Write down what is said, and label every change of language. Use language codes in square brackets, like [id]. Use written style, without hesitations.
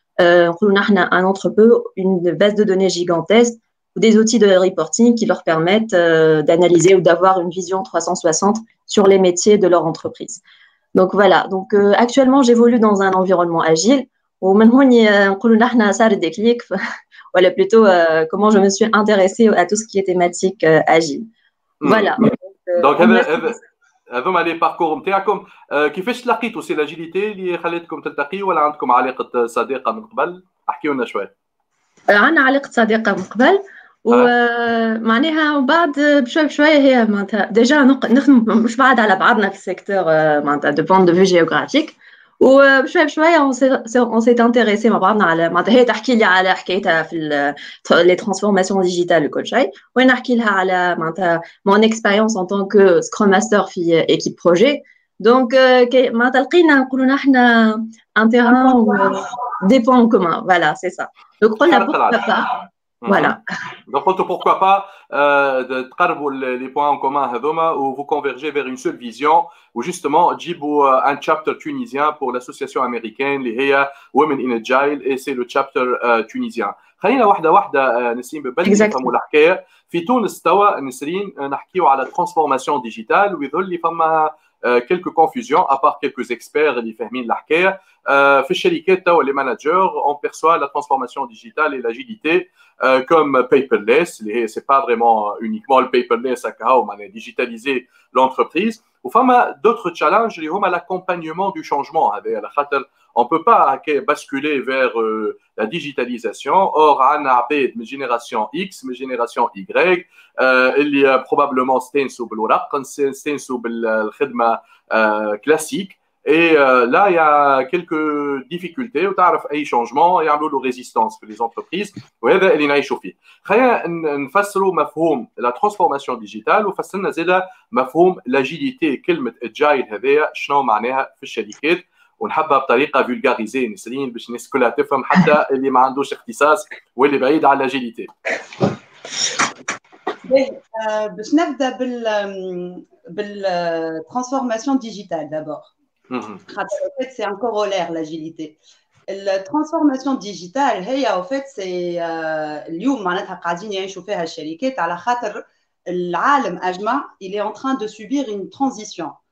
[fr] On a un entrepôt, une base de données gigantesque, ou des outils de reporting qui leur permettent d'analyser ou d'avoir une vision 360 sur les métiers de leur entreprise. Donc, voilà. Donc, actuellement, j'évolue dans un environnement agile. Ou maintenant, on a ça des clics. Voilà, plutôt comment je me suis intéressée à tout ce qui est thématique agile. Voilà. [ar] Donc, هذوما لي باركور نتاعكم. كيفاش تلاقيتوا؟ سي لاجيليتي اللي خلاتكم تلتقيوا ولا عندكم علاقه صديقه من قبل؟ احكيوا لنا شويه. عندنا علاقه صديقه من قبل ومعناها وبعد بشوي بشوي هي معناتها ديجا نخدم مش بعد على بعضنا في السيكتور معناتها دو بوان دو في جيوغرافيك وبشوي بشوي [fr] on s'est intéressé [ar] مع بعضنا على معناتها هي تحكي لي على حكايتها في [fr] les transformations digitales [ar] وكل شيء وانا نحكي لها على معناتها [fr] mon expérience en tant que scrum master في équipe projet donc [ar] معناتها لقينا نقولوا نحن [fr] un terrain ou des points en commun voilà c'est ça donc [ar] قلنا [fr] pourquoi pas voilà donc pourquoi pas de [ar] تقربوا [fr] les points en commun [ar] هذوما [fr] ou vous convergez vers une seule vision ou justement [ar] تجيبوا [fr] un chapter tunisien pour l'association américaine [ar] اللي هي [fr] Women in Agile et c'est le chapter tunisien. [ar] خلينا واحده واحده نسرين ببالي نفهموا الحكايه. في تونس توا نسرين نحكيوا على transformation digitale ويظهر لي فما [fr] quelques confusions à part quelques experts [ar] اللي فاهمين الحكايه. في الشركات توا [fr] les managers on perçoit la transformation digitale et l'agilité comme paperless, c'est pas vraiment uniquement le paperless à digitaliser l'entreprise. Ou d'autres challenges liés à l'accompagnement du changement. On ne peut pas basculer vers la digitalisation. Or, on a une génération X, une génération Y, il y a probablement [ar] ستانسوا بالورق, ستانسوا بالخدمة [fr] classique. Et là, il y a quelques difficultés. [ar] وتعرف أي changement يعملوا له résistance في les entreprises. وهذا اللي نعيشوا فيه. خلينا نفسروا مفهوم la transformation digitale وفسرنا زيادة مفهوم l'agilité. كلمة agile هذايا شنو معناها في الشركات ونحبها بطريقة فولغاريزي نسرين باش الناس كلها تفهم حتى اللي ما عندوش اختصاص واللي بعيد على الاجيليتي. باش نبدا بالtransformation digitale d'abord. [fr] En fait, c'est un corollaire l'agilité. La transformation digitale هي au fait c'est [ar] اليوم معناتها قاعدين يعيشوا فيها الشركات على خاطر العالم اجمع [fr] il est en train de subir une transition.